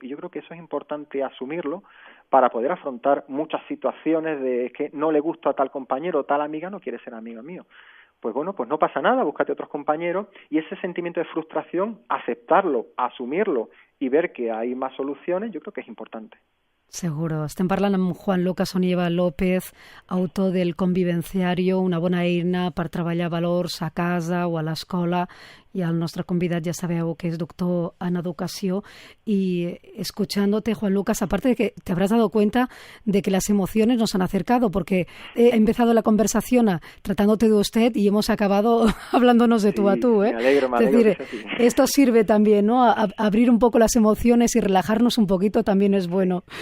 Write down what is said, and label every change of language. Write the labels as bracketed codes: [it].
[es] Y yo creo que eso es importante asumirlo para poder afrontar muchas situaciones de que no le gusto a tal compañero o tal amiga no quiere ser amigo mío. Pues bueno, pues no pasa nada, búscate otros compañeros y ese sentimiento de frustración, aceptarlo, asumirlo y ver que hay más soluciones, yo creo que es importante. Seguro. [ca] Estem parlant amb Juan Lucas Onieva López, autor del Convivenciario, una bona eina per treballar valors a casa o a l'escola, i el nostre convidat ja sabeu que és doctor en educació. [es] Y escuchándote, Juan Lucas, aparte de que te habrás dado cuenta de que las emociones nos han acercado, porque he empezado la conversación tratándote de usted y hemos acabado hablándonos de tú a tú. Me alegro, es decir, esto sirve también, ¿no? A abrir un poco las emociones y relajarnos un poquito también es bueno.